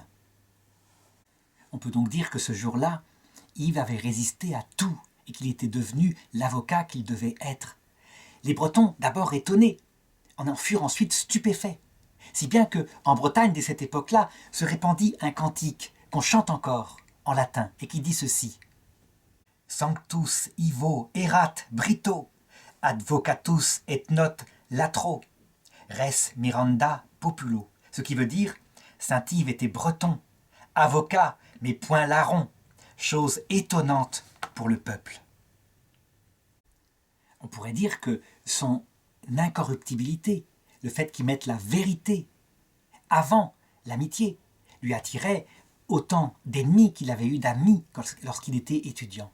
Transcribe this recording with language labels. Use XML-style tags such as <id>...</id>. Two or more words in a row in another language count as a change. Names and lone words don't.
<fr>On peut donc dire que ce jour-là, Yves avait résisté à tout, et qu'il était devenu l'avocat qu'il devait être. Les Bretons, d'abord étonnés, en furent ensuite stupéfaits. Si bien que, en Bretagne, dès cette époque-là, se répandit un cantique qu'on chante encore, en latin, et qui dit ceci.</fr> <la>Sanctus Ivo erat Brito, advocatus et not latro, res miranda populo.</la> <fr>Ce qui veut dire, Saint-Yves était breton, avocat, mais point larron, chose étonnante pour le peuple. On pourrait dire que son incorruptibilité, le fait qu'il mette la vérité avant l'amitié, lui attirait autant d'ennemis qu'il avait eu d'amis lorsqu'il était étudiant.</fr>